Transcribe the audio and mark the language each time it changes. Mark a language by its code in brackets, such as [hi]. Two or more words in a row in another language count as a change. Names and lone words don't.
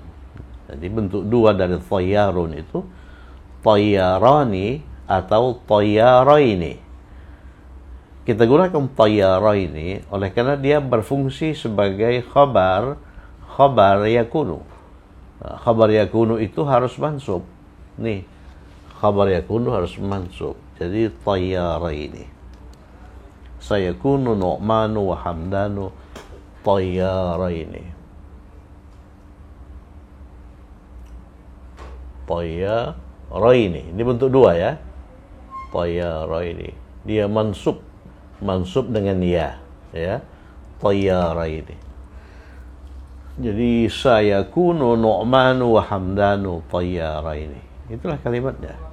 [id] Jadi bentuk 2 dari toyarun itu toyarani atau toyaraini. Kita gunakan toyaraini oleh karena dia berfungsi sebagai [ar] خبر يكون. خبر يكون [id] itu harus mansub. Nih, [ar] خبر يكون [id] harus mansub. Jadi toyaraini. [ar] سيكون نعمان وحمدان طائرين. [id] Toyaraini. Ini bentuk 2 ya. Toyaraini. Dia mansub dengan ya. Toyaraini. Jadi [ar] سيكون نعمان وحمدان طائرين. [id] Itulah kalimatnya.